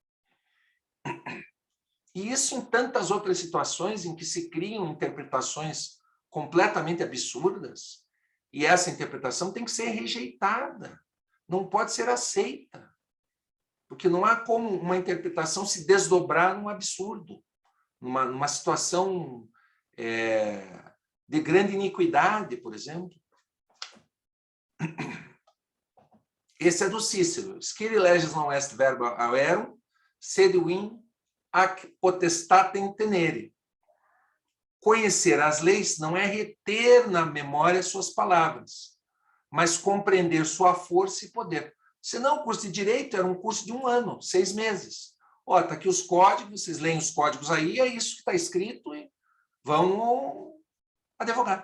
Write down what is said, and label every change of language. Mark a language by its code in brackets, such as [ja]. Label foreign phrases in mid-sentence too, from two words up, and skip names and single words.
[pt] E isso em tantas outras situações em que se criam interpretações completamente absurdas, e essa interpretação tem que ser rejeitada, não pode ser aceita, porque não há como uma interpretação se desdobrar num absurdo, numa situação de grande iniquidade, por exemplo. Esse é do Cícero. [la] Scire leges non est verba auerum, sed vim ac potestatem tenere. [pt] Conhecer as leis não é reter na memória suas palavras, mas compreender sua força e poder. Senão, o curso de Direito era um curso de 1 ano, 6 meses. Ó, está aqui os códigos, vocês leem os códigos aí, é isso que está escrito e vão advogar.